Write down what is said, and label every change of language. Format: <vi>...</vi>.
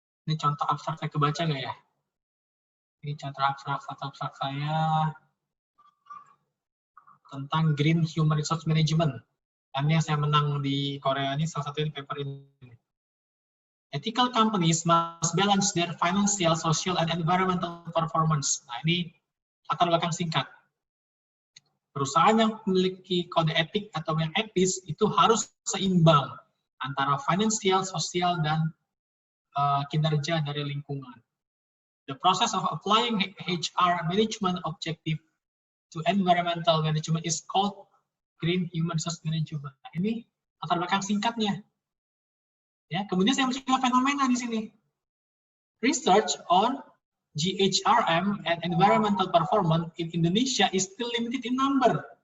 <id>Ini contoh abstrak saya kebaca nggak ya? Ini contoh abstrak saya tentang Green Human Resource Management. Ini yang saya menang di Korea ini salah satu di paper ini.</id> <en>Ethical companies must balance their financial, social, and environmental performance.</en> <id>Nah, ini latar belakang singkat. Perusahaan yang memiliki kode etik atau yang etis itu harus seimbang antara finansial, sosial, dan kinerja dari lingkungan.</id> <en>The process of applying HR management objective to environmental management is called Green Human Resource Management.</en> <id>Nah, ini latar belakang singkatnya. Ya, kemudian saya mencoba fenomena di sini.</id> <en>Research on GHRM and environmental performance in Indonesia is still limited in number.</en>